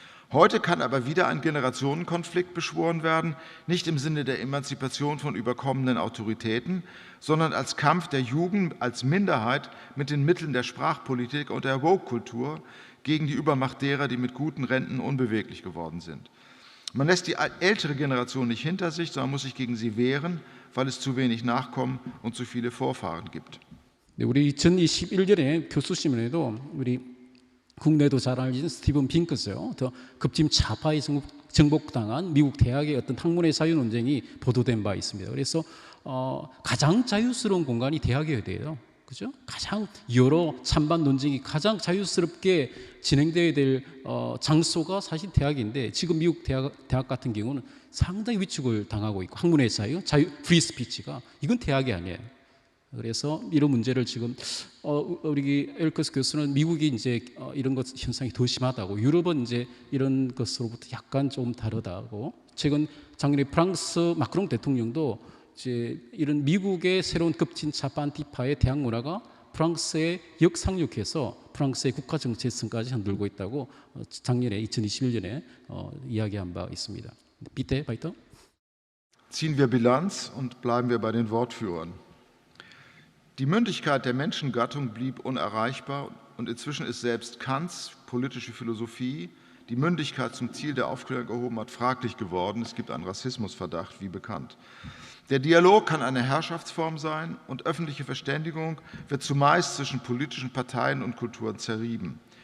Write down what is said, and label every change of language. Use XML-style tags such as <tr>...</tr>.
<de>Heute kann aber wieder ein Generationenkonflikt beschworen werden, nicht im Sinne der Emanzipation von überkommenen Autoritäten, sondern als Kampf der Jugend als Minderheit mit den Mitteln der Sprachpolitik und der Woke-Kultur gegen die Übermacht derer, die mit guten Renten unbeweglich geworden sind. Man lässt die ältere Generation nicht hinter sich, sondern muss sich gegen sie wehren, weil es zu wenig Nachkommen und zu viele Vorfahren gibt.</de> <ko>네, 우리 2021년에 교수신문에도 우리 국내도 잘 알려진 스티븐 핑크스요. 더 급진 좌파에 정복당한 미국 대학의 어떤 학문의 자유 논쟁이 보도된 바 있습니다. 그래서 가장 자유스러운 공간이 대학이어야 돼요. 그죠? 가장 여러 찬반 논쟁이 가장 자유스럽게 진행되어야 될 장소가 사실 대학인데 지금 미국 대학 같은 경우는 상당히 위축을 당하고 있고 학문의 자유, 프리 스피치가 이건 대학이 아니에요. 그래서 이런 문제를 지금 우리 엘커스 교수는 미국이 이제 이런 것 현상이 더 심하다고 유럽은 이제 이런 것으로부터 약간 좀 다르다고 최근 작년에 프랑스 마크롱 대통령도 이제 이런 미국의 새로운 급진 좌파 안티파의 대학 문화가 프랑스에 역상륙해서 프랑스의 국가 정체성까지 흔들고 있다고 작년에 2021년에 이야기한 바 있습니다.</ko> <de>Bitte weiter. Ziehen wir Bilanz und bleiben wir bei den Wortführern. Die Mündigkeit der Menschengattung blieb unerreichbar und inzwischen ist selbst Kants politische Philosophie, die Mündigkeit zum Ziel der Aufklärung erhoben hat, fraglich geworden. Es gibt einen Rassismusverdacht, wie bekannt. Der Dialog kann eine Herrschaftsform sein und öffentliche Verständigung wird zumeist zwischen politischen Parteien und Kulturen zerrieben.</de>